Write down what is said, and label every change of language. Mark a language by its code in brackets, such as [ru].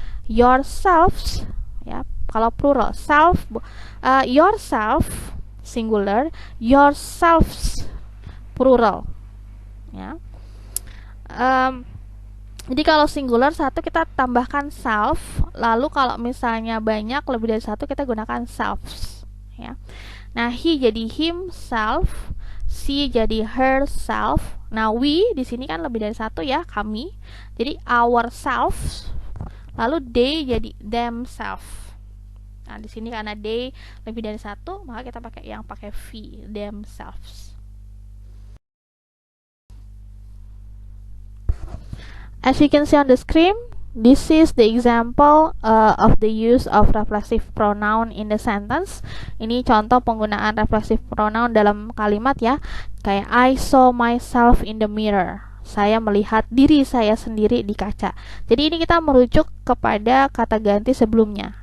[id] Yourselves ya, kalau plural self, yourself singular, yourselves plural ya. Jadi kalau singular satu kita tambahkan self, lalu kalau misalnya banyak lebih dari satu kita gunakan selves ya. Nah, he jadi himself, she jadi herself. Nah, we di sini kan lebih dari satu ya, kami. Jadi ourselves. Lalu they jadi themselves. Nah, di sini karena they lebih dari satu, maka kita pakai yang pakai V, themselves. [en] As you can see on the screen, this is the example of the use of reflexive pronoun in the sentence. [id] Ini contoh penggunaan reflexive pronoun dalam kalimat ya. [en] Kayak I saw myself in the mirror. [id] Saya melihat diri saya sendiri di kaca. Jadi ini kita merujuk kepada kata ganti sebelumnya.